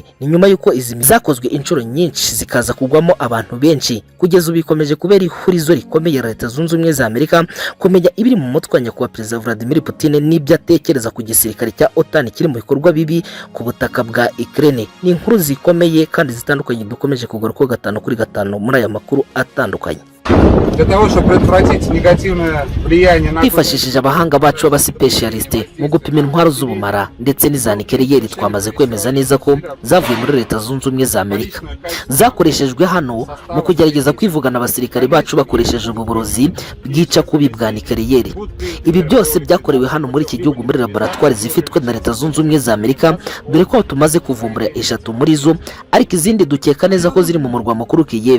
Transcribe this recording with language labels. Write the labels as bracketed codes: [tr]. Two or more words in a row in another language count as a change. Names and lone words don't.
[rw] Ni nyuma y'uko izi zakozwe inshuro nyinshi zikaza kugwamo abantu benshi, kugeza ubu bikomeje kubera ihurizo rikomeye Leta Zunze Ubumwe za Amerika kumenya ibiri mu mutwe wa nyakubahwa Perezida Vladimir Putin n'ibyo atekereza ku gisirikare cya OTAN kiri mu bikorwa bibi ku butaka bwa Ukraine. Ni inkuru zikomeye kandi zitandukanye dukomeje kugaruka 5 kuri 5 muri aya makuru atandukanye. [ru] для того, чтобы предотвратить негативное влияние на... [rw] Twifashishije abahanga bacu b'abasipesiyalisite mu gupima intwaro z'ubumara ndetse n'iza nikeleyeri, twamaze kwemeza neza ko zavuye muri Leta Zunze Ubumwe za Amerika. Zakoreshejwe hano mu kugerageza kwivugana abasirikare bacu bakoresheje uburozi bwica kubi bwa nikeleyeri. Ibi byose byakorewe hano muri iki gihugu muri laboratwari zifitwe na Leta Zunze Ubumwe za Amerika, dore ko tumaze kuvumbura 3 muri zo, ariko izindi dukeka neza ko ziri mu murwa mukuru Kiev.